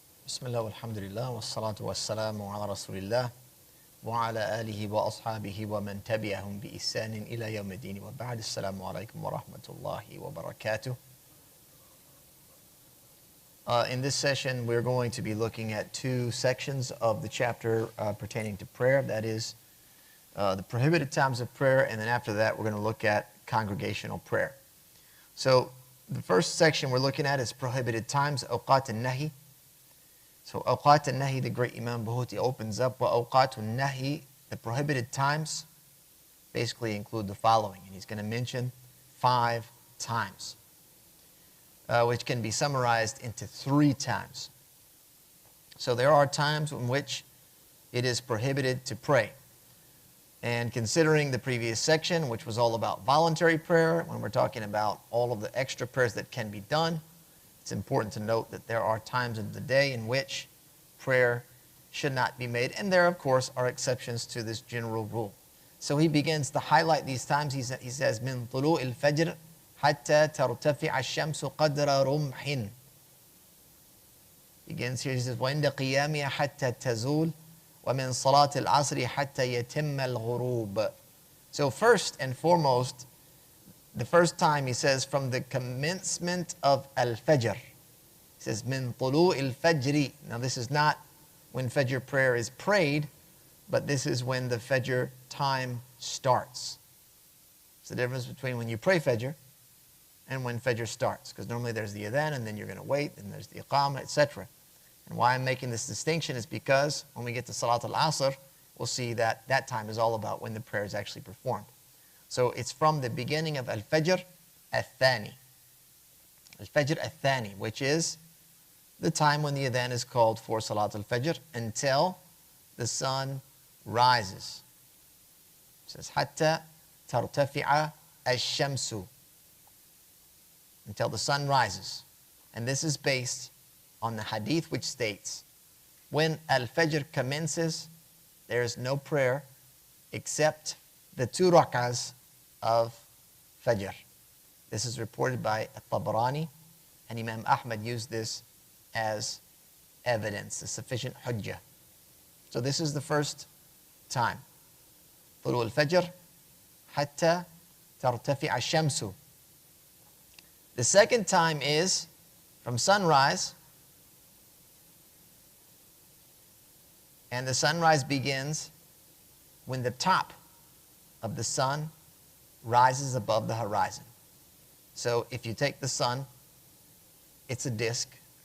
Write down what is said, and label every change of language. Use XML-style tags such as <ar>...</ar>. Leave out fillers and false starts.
<ar>بسم الله والحمد لله والصلاة والسلام على رسول الله وعلى آله وأصحابه ومن تبعهم بإحسان إلى يوم الدين وبعد السلام عليكم ورحمة الله وبركاته.</ar> <en>In this session, we're going to be looking at two sections of the chapter pertaining to prayer. That is the prohibited times of prayer, and then after that, we're going to look at congregational prayer. So the first section we're looking at is prohibited times, awqat al-nahi. So awqat al-nahi, the great Imam Buhuti opens up, wa awqat al-nahi, the prohibited times, basically include the following. And he's going to mention 5 times, which can be summarized into 3 times. So there are times in which it is prohibited to pray. And considering the previous section, which was all about voluntary prayer, when we're talking about all of the extra prayers that can be done, it's important to note that there are times of the day in which prayer should not be made. And there, of course, are exceptions to this general rule. So he begins to highlight these times. He says,</en> <ar>مِن طُلُوءِ الْفَجْرِ حَتَّى تَرْتَفِعَ الشَّمْسُ قَدْرَ رُمْحٍ.</ar> <en>Begins here, he says,</en> <ar>وَإِنَّ قِيَامِهَا حَتَّى تَزُولَ وَمِن صَلَاةِ الْعَصْرِ حَتَّى يَتِمَّ الْغُرُوبَ.</ar> <en>So first and foremost, the first time he says, from the commencement of al-Fajr. He says,</en> <ar>مِن طُلُوءِ الْفَجْرِ.</ar> <en>Now this is not when Fajr prayer is prayed, but this is when the Fajr time starts. It's the difference between when you pray Fajr and when Fajr starts. Because normally there's the adhan, and then you're going to wait, and there's the iqamah, etc. And why I'm making this distinction is because when we get to Salat al-Asr, we'll see that that time is all about when the prayer is actually performed. So it's from the beginning of al-Fajr al-Thani. Al-Fajr al-Thani, which is the time when the adhan is called for Salat al-Fajr until the sun rises. It says,</en> <ar>حَتَّى تَرْتَفِعَ الشَّمْسُ.</ar> <en>Until the sun rises. And this is based on the hadith which states, when al-Fajr commences, there is no prayer except the 2 rak'ahs of Fajr. This is reported by al-Tabarani, and Imam Ahmad used this as evidence, a sufficient hujjah. So this is the first time.</en> <ar>طلوع الفجر حتى ترتفع الشمس.</ar> <en>The second time is from sunrise, and the sunrise begins when the top of the sun rises above the horizon. So if you take the sun, it's a disk.</en>